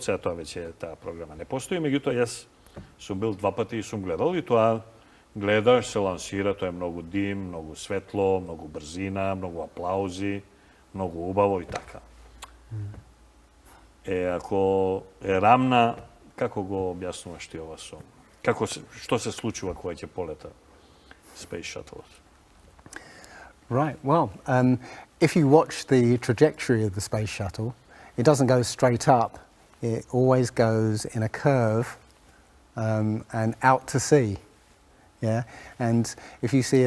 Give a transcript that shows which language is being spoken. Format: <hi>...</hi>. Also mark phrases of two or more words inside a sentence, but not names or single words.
<mk>Од сега тоа веќе таа програма не постои, меѓутоа јас сум бил 2 пати и сум гледал, и тоа гледаш, се лансира, тоа е многу дим, многу светло, многу брзина, многу аплаузи, многу убаво и така. Ако е рамна, како го објаснуваш ти ова со? Што се случува кога ќе полета Space Shuttle?</mk> <en>Right, well, if you watch the trajectory of the Space Shuttle, it doesn't go straight up, it always goes in a curve and out to sea. Yeah, and if you see it...</en>